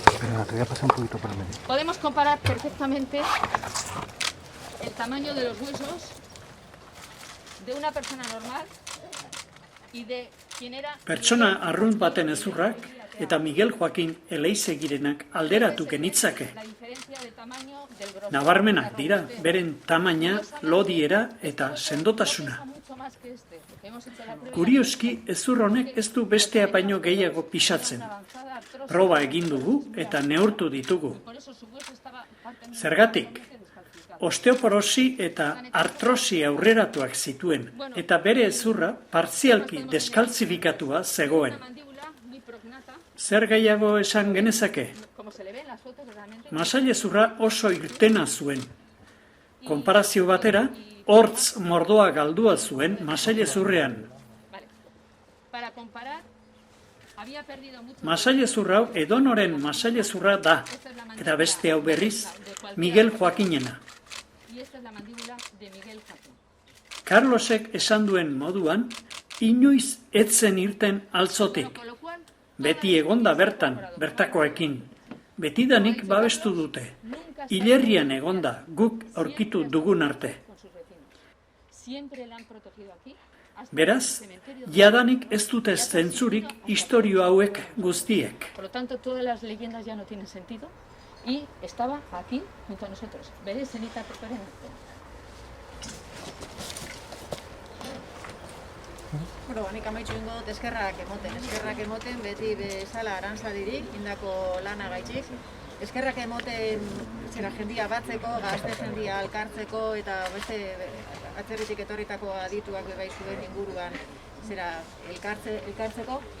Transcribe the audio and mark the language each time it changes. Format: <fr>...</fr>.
<es>Espera, te voy a pasar un poquito para el medio. Podemos comparar perfectamente el tamaño de los huesos de una persona normal y de quien era...</es> <eu>Pertsona arrunt baten ezurrak eta Miguel Joaquin Eleizegirenak alderatu genitzake.</eu> <es>La diferencia de tamaño del grosor.</es> <eu>Nabarmenak dira, beren tamaina, lodiera eta sendotasuna.</eu> <es>Mucho más que este, porque hemos hecho la prueba.</es> <eu>Kurioski, ezur honek ez du bestea baino gehiago pisatzen. Proba egin dugu eta neurtu ditugu.</eu> <es>Por eso su hueso estaba</es> <eu>Zergatik, osteoporosi eta artrosi aurreratuak zituen, eta bere ezurra partzialki deskaltzifikatua zegoen.</eu> <es>mandíbula muy prognata,</es> <eu>Zer gehiago esan genezake?</eu> <es>como se le ve en las fotos realmente.</es> <eu>Masailezurra oso irtena zuen. Konparazio batera, hortz mordoa galdua zuen masailezurrean.</eu> <es>Vale. Para comparar, había perdido mucho.</es> <eu>Masailezurra hau edonoren masailezurra da, eta beste hau berriz, Miguel Joaquinena.</eu> <es>Y esta es la mandíbula de Miguel Joaquín.</es> <eu>Carlosek esan duen moduan, inoiz etzen irten altzotik.</eu> <es>Con lo cual,</es> <eu>Beti egonda bertan, bertakoekin. Betidanik babestu dute. Hilerrian egonda, guk aurkitu dugun arte.</eu> <es>con sus vecinos. Siempre la han protegido aquí. Hasta</es> <eu>Beraz,</eu> <es>el cementerio.</es> <eu>jadanik ez dute zentzurik istorio hauek guztiek.</eu> <es>Por lo tanto, todas las leyendas ya no tienen sentido. Y estaba aquí junto a nosotros. Veréis, zenita permanente.</es> <eu>Bueno, nik amaitxu ingo dut eskerrak emoten, beti bezala arantzadiri, indako lana gaitxik. Eskerrak emoten zera jendia batzeko, gazte jendia alkartzeko, eta beste atzerritik etorritako adituak bebai zuen inguruan zera elkartzeko.</eu>